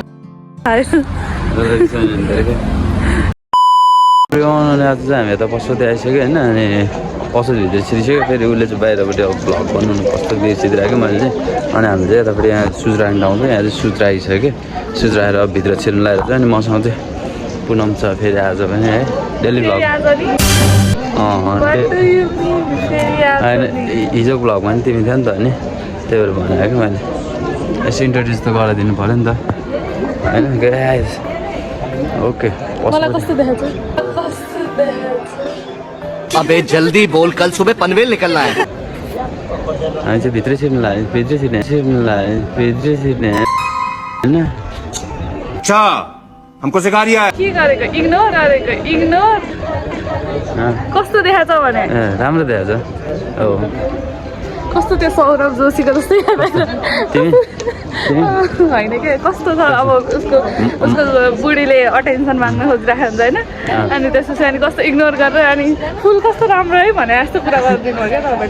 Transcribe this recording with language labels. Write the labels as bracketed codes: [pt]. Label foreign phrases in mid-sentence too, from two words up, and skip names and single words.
[ne] उनीहरूले आज चाहिँ हामी यता पशुपति आइसक्यो होइन अनि पशु भित्र छिरिसक्यो फेरि उसले चाहिँ बाहिरपट्टि अब भ्लग बनाउनु कस्तो बिर्सिदिरहेको मैले चाहिँ अनि हामी चाहिँ यतापट्टि यहाँ सुज राख्नु ठाउँछ यहाँ चाहिँ सुज राखिसक्यो सुज राखेर अब भित्र छिर्नु लागेर चाहिँ अनि मसँग चाहिँ पुनम छ फेरि आज पनि है [en] daily vlog [ne] होइन हिजोको भ्लगमा पनि तिमी थियो नि त अनि त्यही भएर भनेको मैले यसो इन्ट्रोड्युस त गराइदिनु पऱ्यो नि त होइन [en] guys okay [ne] मलाई कस्तो देखाउँछ [hi] अबे जल्दी बोल कल सुबह पनवेल निकलना है [ne] हामी चाहिँ भित्रै छिर्नु लाग्यो भित्रै छिर्ने भित्रै छिर्ने होइन [hi] अच्छा हमको सिखा रिया है [ne] के गरेको इग्नोर गरेको इग्नोर कस्तो देखाउँछ भने ए राम्रो देखाएको छ हो कस्तो त्यो सौरभ जोशीको जस्तै तिमी तिमी होइन के कस्तो छ अब उसको बुढीले अटेन्सन माग्न खोजिरहेको हुन्छ होइन अनि त्यसपछि अनि कस्तो इग्नोर गरेर अनि फुल कस्तो राम्रो है भने जस्तो कुरा गरिदिनु हो क्या तपाईँले